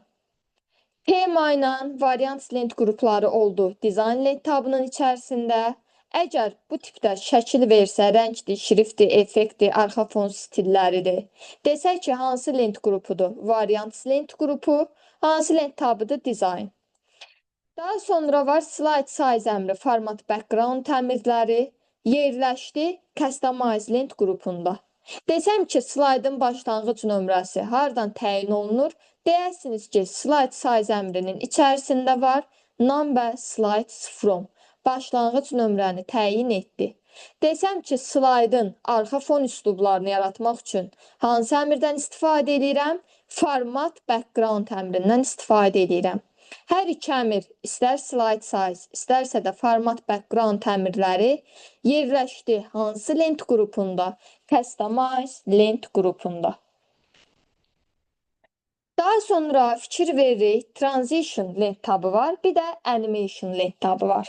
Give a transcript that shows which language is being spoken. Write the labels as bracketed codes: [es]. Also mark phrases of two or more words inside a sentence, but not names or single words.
[az] Tema ilə variant lent qrupları oldu design lent tabının içərisində. Əgər bu tipdə şəkil versə, rəngdir, şriftdir, effektdir, arxa fon stilləridir. Desək ki, hansı lent qrupudur? Variant lent qrupu. Hansı lent tabıdır? Design. Daha sonra var [en] slide size [az] əmri, [en] format background [az] əmrləri yerləşdi customize lent qrupunda. Desəm ki, slaydın başlanğıc nömrəsi hardan təyin olunur? Deyərsiniz ki, [en] slide size [az] əmrinin içərisində var [en] number slides from. [az] Başlanğıc nömrəni təyin etdi. Desəm ki, slaydın arxa fon üslublarını yaratmaq üçün hansı əmrdən istifadə edirəm? Format background əmrindən istifadə edirəm. Hər iki əmr, istər [en] slide size, [az] istərsə də [en] format background [az] əmrləri yerləşdi hansı lent qrupunda? Customize lent qrupunda. Daha sonra fikir veririk, transition lent tabı var, bir də animation lent tabı var.